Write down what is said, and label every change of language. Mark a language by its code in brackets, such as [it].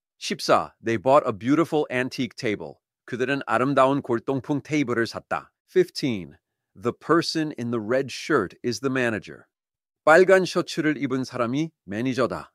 [en] 14. They bought a beautiful antique table. [ko] 그들은 아름다운 골동품 테이블을 샀다. [en] 15. The person in the red shirt is the manager. [ko] 빨간 셔츠를 입은 사람이 매니저다.